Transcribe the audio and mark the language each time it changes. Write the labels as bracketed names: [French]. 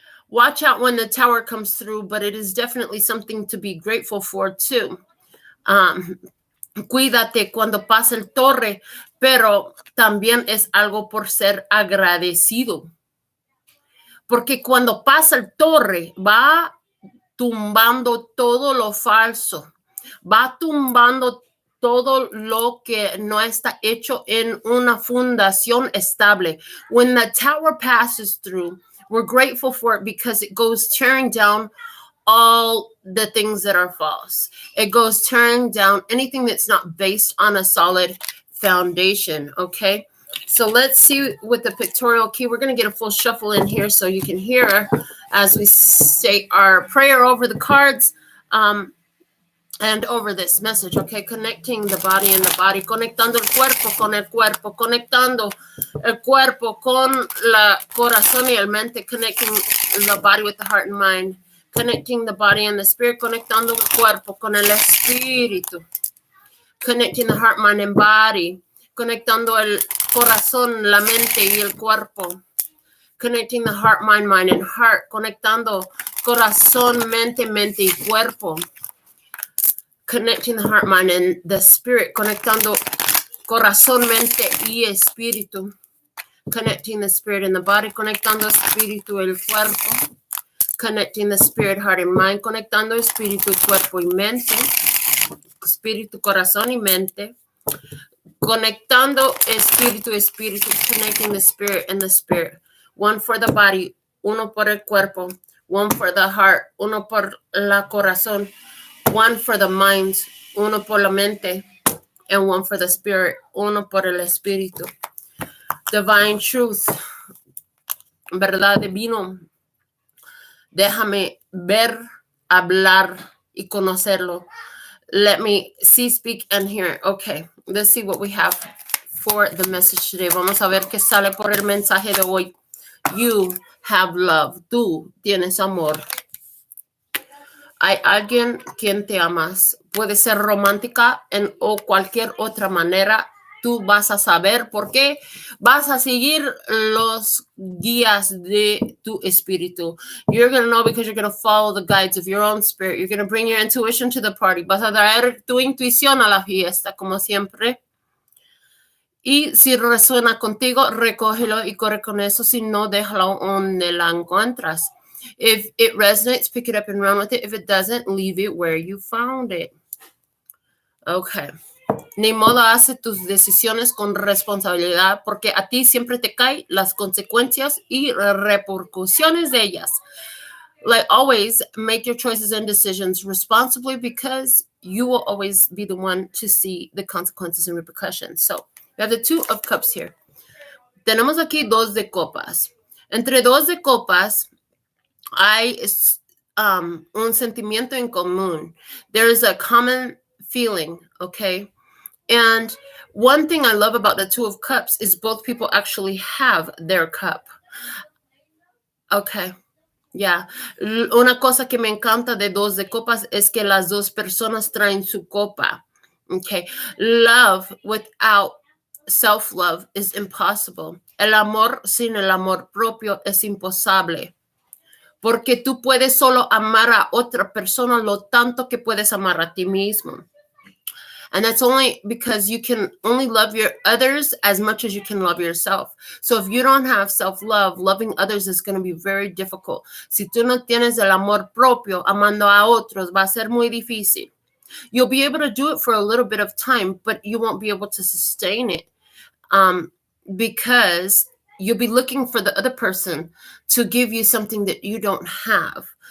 [English] Watch out when the tower comes through, but it is definitely something to be grateful for too. [Spanish] Cuídate cuando pasa el torre, pero también es algo por ser agradecido. Porque cuando pasa el torre, va tumbando todo lo falso, va tumbando todo lo que no está hecho en una fundación estable. [English] When the tower passes through, we're grateful for it because it goes tearing down all the things that are false. It goes tearing down anything that's not based on a solid foundation, okay? So let's see with the pictorial key. We're going to get a full shuffle in here so you can hear as we say our prayer over the cards and over this message, okay? Connecting the body and the body, [Spanish] conectando el cuerpo con el cuerpo, conectando el cuerpo con la corazón y el mente, [English] connecting the body with the heart and mind, connecting the body and the spirit, [Spanish] conectando el cuerpo con el espíritu, [English] connecting the heart, mind, and body, [Spanish] conectando el corazón, la mente y el cuerpo. [English] Connecting the heart, mind, and heart. [Spanish] Conectando corazón, mente y cuerpo. [English] Connecting the heart, mind, and the spirit. [Spanish] Conectando corazón, mente y espíritu. [English] Connecting the spirit and the body. [Spanish] Conectando espíritu y el cuerpo. [English] Connecting the spirit, heart, and mind. [Spanish] Conectando espíritu, cuerpo y mente. Espíritu, corazón y mente. Conectando espíritu, [English] connecting the spirit and the spirit. One for the body, [Spanish] uno por el cuerpo. [English] One for the heart, [Spanish] uno por la corazón. [English] One for the mind, [Spanish] uno por la mente. [English] And one for the spirit, [Spanish] uno por el espíritu. [English] Divine truth, [Spanish] verdad divino. Déjame ver, hablar y conocerlo. [English] Let me see, speak, and hear. Okay, let's see what we have for the message today. [Spanish] Vamos a ver qué sale por el mensaje de hoy. [English] You have love. [Spanish] Tú tienes amor. Hay alguien quien te amas. Puede ser romántica o cualquier otra manera. Tú vas a saber por qué. Vas a seguir los guías de tu espíritu. [English] You're going to know because you're going to follow the guides of your own spirit. You're going to bring your intuition to the party. [Spanish] Vas a traer tu intuición a la fiesta, como siempre. Y si resuena contigo, recógelo y corre con eso. Si no, déjalo donde la encuentras. [English] If it resonates, pick it up and run with it. If it doesn't, leave it where you found it. Okay. [Spanish] Ni modo, hace tus decisiones con responsabilidad porque a ti siempre te caen las consecuencias y repercusiones de ellas. [English] Like always, make your choices and decisions responsibly because you will always be the one to see the consequences and repercussions. So we have the Two of Cups here. [Spanish] Tenemos aquí Dos de Copas. Entre Dos de Copas hay un sentimiento en común. [English] There is a common feeling, okay? And one thing I love about the Two of Cups is both people actually have their cup. Okay. Yeah. [Spanish] Una cosa que me encanta de Dos de Copas es que las dos personas traen su copa. [English] Okay. Love without self-love is impossible. [Spanish] El amor sin el amor propio es imposible. Porque tú puedes solo amar a otra persona lo tanto que puedes amar a ti mismo. [English] And that's only because you can only love your others as much as you can love yourself. So if you don't have self-love, loving others is going to be very difficult. [Spanish] Si tú no tienes el amor propio, amando a otros, va a ser muy difícil. [English] You'll be able to do it for a little bit of time, but you won't be able to sustain it because you'll be looking for the other person to give you something that you don't have.